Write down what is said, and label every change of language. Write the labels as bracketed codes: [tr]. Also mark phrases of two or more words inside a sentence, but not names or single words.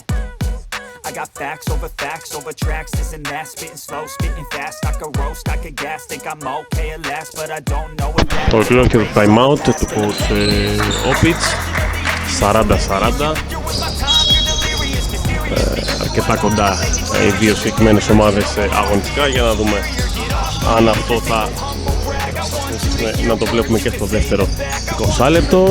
[en] I got facts over tracks, this and that, spitting slow, spitting fast. I could roast, I could gas, think I'm okay at last, but I don't know what that. [el] Ολοκληρώνει και το [en] time out [el] του coach Opitz, 40-40. Αρκετά κοντά οι δύο συγκεκριμένες ομάδες αγωνιστικά, για να δούμε αν αυτό θα να το βλέπουμε και στο δεύτερο 20 λεπτό.